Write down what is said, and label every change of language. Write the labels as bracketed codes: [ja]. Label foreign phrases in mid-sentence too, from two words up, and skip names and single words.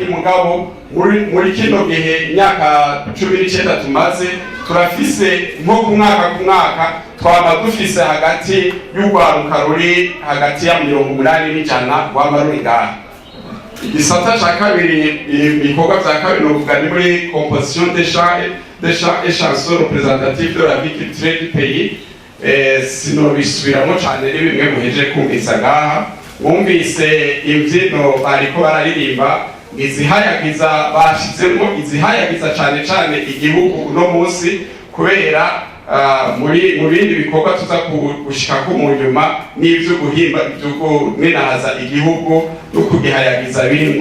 [rn] Mugabo muri kino gihe imyaka 19 tumaze, turafise nko ku mwaka twaba dufise hagati y'urwaruka ruri hagati ya 80 n'ijana rwaba ruri ngaha. Igisata ca kabiri, ibikorwa vya kabiri novuga ni muri [fr] composition des chants et chansons représentatifs de la vie culturelle du pays. [rn] Sinobisubiramo cane ni bimwe muheje kumvisa ngaha. Mwumvise imvyino bariko bararirimba, izihayagiza bashizemo, izihayagiza cane igihugu uno munsi, kubera muri bindi bikorwa tuza gushikako mu nyuma n'ivyo guhimba ivyo igihugu no kugihayagiza birimo.